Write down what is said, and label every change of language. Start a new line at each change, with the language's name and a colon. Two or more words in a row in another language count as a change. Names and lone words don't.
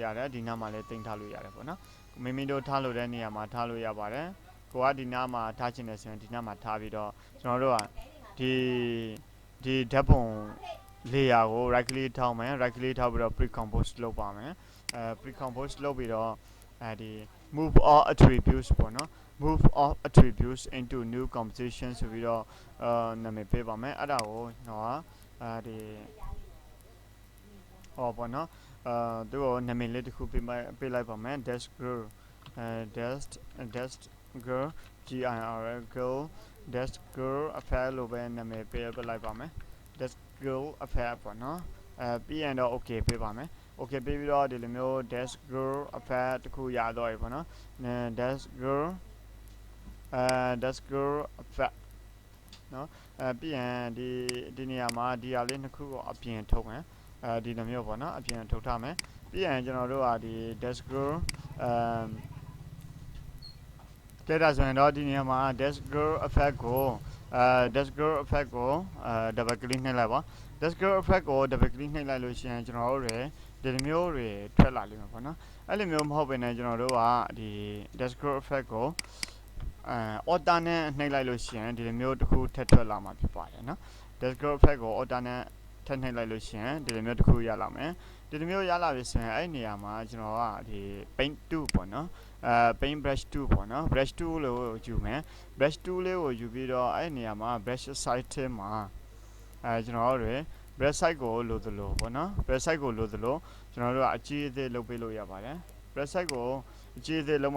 Burmese: ရတယ်ဒီနားမှာလည်းတင်ထားလို့ရတယ်ပေါ့နော်မိမိတို့ထားလို့တဲ့နေရာမှာထားလို့ရပါတယ်ကိုကဒီနားမှာထားခြင်းနဲ့ဆိုရင်ဒီနားမှာထားပြီးတော့ကျွန်တော်တို့ကဒီဓာတ်ပုံlayer ကို
English: right click
Burmese: ထောက်မယ်
English: right click
Burmese: ထောက်ပြီးတော့ pre-compose လုပ်ပါမယ်pre-compose လုပ်ပြီးတော့ဒီ
English: move all attributes
Burmese: ပေါ့နော်
English: move all attributes into new composition
Burmese: ဆိုပြီးတော့နာမည်ပေးပါမယ်အဲ့ဒါကိုတော့ဒီ ဟောပေါ့နော်သူ့ကိုနာမည်လေးတစ်ခုပေးလိုက်ပါမယ်
English: dash girl dash girl girl dash girl affair
Burmese: လို့ပဲနာမည်ပေးလိုက်ပါမယ်
English: dash girl affair
Burmese: ပေါ့နော်ပြီးရင်တော့ okay ပေးပါမယ် okay ပေးပြီးတော့ဒီလိုမျိုး
English: dash girl affair
Burmese: တစ်ခုရတော့ပြီပေါ့နော်
English: dash girl
Burmese: affair နော်ပြီးရင်ဒီနေရာမှာဒီဟာလေးနှစ်ခုကိုအပြင်ထုတ်မယ်ဒီလိုမျိုးပေါ့နော်အပြင်ထုတ်ထားမယ်ပြီးရင်ကျွန်တော်တို့ကဒီ
English: dash girl
Burmese: ကဲဒါဆိုရင်တော့ဒီနေရာမှာ
English: dash girl effect
Burmese: ကို
English: dash girl effect
Burmese: ကို
English: double click
Burmese: နှိပ်လိုက်ပါ
English: dash girl effect
Burmese: ကို
English: double click
Burmese: နှိပ်လိုက်လို့ရှိရင်ကျွန်တော်တို့တွေဒီမျိုးတွေထွက်လာလိမ့်မယ်ပေါ့နော်အဲ့လိုမျိုးမဟုတ်ဘဲနဲ့ကျွန်တော်တို့ကဒီ
English: dash girl effect
Burmese: ကိုorder နဲ့နှိပ်လိုက်လို့ရှိရင်ဒီလိုမျိုးတစ်ခုထပ်ထွက်လာမှာဖြစ်ပါတယ်နော်
English: dash girl effect
Burmese: ကို order နဲ့ထပ်နှိပ်လိုက်လို့ရှိရင်ဒီလိုမျိုးတစ်ခုရလာမယ်ဒီလိုမျိုးရလာ ပြီဆိုရင်အဲ့နေရာမှာကျွန်တော်ကဒီ paint 2ပေါ့နော်
English: paint brush
Burmese: 2ပေါ့နော် brush 2လို့ယူမယ် brush 2လေးကိုယူပြီးတော့အဲ့နေရာမှာ
English: brush side
Burmese: ထဲမှာကျွန်တော်တို့
English: brush side
Burmese: ကိုလိုသလိုပေါ့နော်
English: brush side
Burmese: ကိုလိုသလိုကျွန်တော်တို့ကအကြီးအသေးလုပ်ပေးလို့ရပါတယ်
English: brush side
Burmese: ကိုအကြီးအသေးလုံးမှ